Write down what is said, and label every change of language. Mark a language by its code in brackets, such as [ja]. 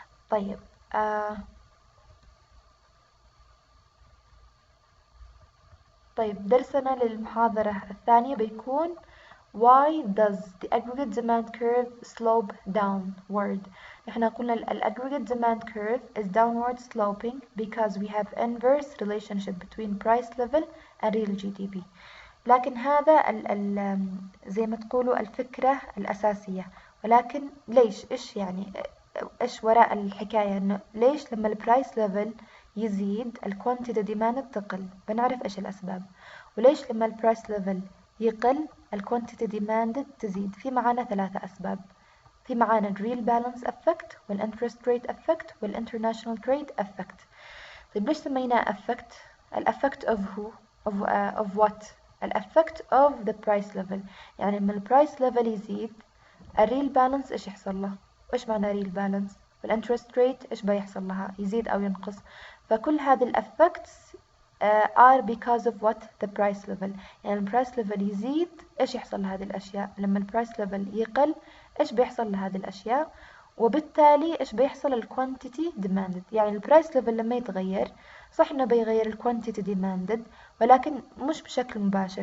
[ar] طيب طيب درسنا للمحاضرة الثانية بيكون [en] why does the aggregate demand curve slope downward. [ar] احنا قلنا ال [en] aggregate demand curve is downward sloping because we have inverse relationship between price level and real GDP. [ar] لكن هذا زي ما تقولوا الفكرة الأساسية. ولكن ليش؟ إيش يعني إيش وراء الحكاية؟ إنه ليش لما البرايس ليفل يزيد الكوانتيتي ديماند تقل؟ بنعرف إيش الأسباب. وليش لما البرايس ليفل يقل الكوانتيتي ديماند تزيد؟ في معانا 3 أسباب. في معانا الريل بالانس افكت والانترست ريت افكت والانترناشونال تريد افكت. طيب ليش سميناه افكت؟ الافكت of who؟ of what؟ الeffect of the price level. يعني لما البرايس ليفل يزيد الريل بالانس ايش يحصل له؟ ايش معنى ريل بالانس؟ والانترست ريت ايش بيحصل لها؟ يزيد او ينقص. فكل هذه [en] الeffects are because of what the price level. [ar] يعني البرايس ليفل يزيد ايش يحصل لهذه الاشياء؟ لما البرايس ليفل يقل ايش بيحصل لهذه الاشياء؟ وبالتالي ايش بيحصل؟ الكوانتيتي demanded. يعني البرايس ليفل لما يتغير صح انه بيغير الكوانتيتي demanded، ولكن مش بشكل مباشر.